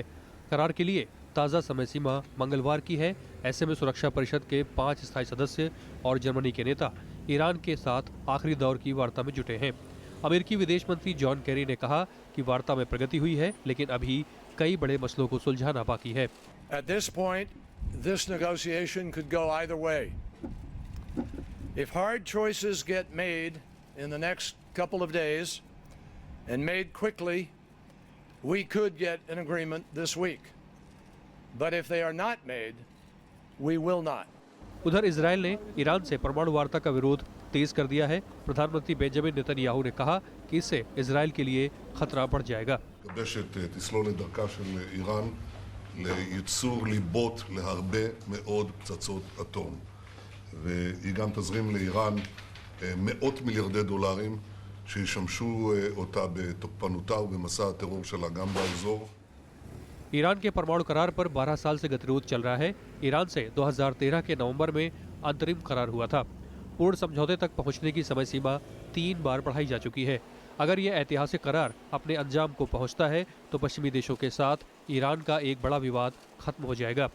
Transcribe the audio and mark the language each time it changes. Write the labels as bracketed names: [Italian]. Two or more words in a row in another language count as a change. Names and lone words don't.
[Hindi] करार के लिए ताज़ा समय सीमा मंगलवार की है। ऐसे में सुरक्षा परिषद के 5 स्थायी सदस्य और जर्मनी के नेता ईरान के साथ आखिरी दौर की वार्ता में जुटे हैं। अमेरिकी विदेश मंत्री जॉन केरी ने कहा कि वार्ता में प्रगति हुई है, लेकिन अभी कई बड़े मसलों को सुलझाना बाकी है। [English] At this point, this negotiation could go either way. If hard choices get made in the next couple of days and made quickly, we could get an agreement this week. But if they are not made, we will not. [Hindi] उधर इजराइल ने ईरान से परमाणु वार्ता का विरोध तेज कर दिया है। प्रधानमंत्री बेंजामिन नेतन्याहू ने कहा कि इससे इजराइल के लिए खतरा बढ़ जाएगा। [Hebrew] תסלול את דרכה של איראן לייצור ליבות להרבה מאוד פצצות אטום. והיא גם תזרים לאיראן מאות מיליארדי דולרים שישמשו אותה בתוקפנותה ובמסע הטרור שלה גם באזור. [Hindi] ईरान के परमाणु करार पर 12 साल से गतिरोध चल रहा है। ईरान से 2013 के नवंबर में अंतरिम करार हुआ था। पूर्ण समझौते तक पहुंचने की समय सीमा 3 बार बढ़ाई जा चुकी है। अगर यह ऐतिहासिक करार अपने अंजाम को पहुंचता है तो पश्चिमी देशों के साथ ईरान का एक बड़ा विवाद खत्म हो जाएगा।